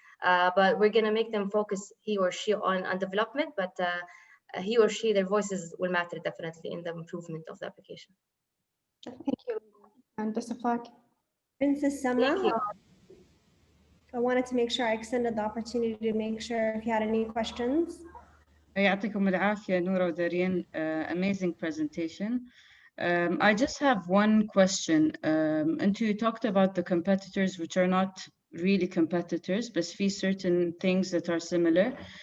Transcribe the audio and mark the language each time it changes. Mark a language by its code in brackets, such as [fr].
[en] But we're gonna make them focus, he or she, on development, but he or she, their voices will matter definitely in the improvement of the application. Thank you. And best of luck. Princess Sama, Thank you. I wanted to make sure I extended the opportunity to make sure if you had any questions. [ar] يعطيكم العافية نورا ودارين. [en] Amazing presentation. I just have one question. And you talked about the competitors, which are not really competitors, but في certain things that are similar.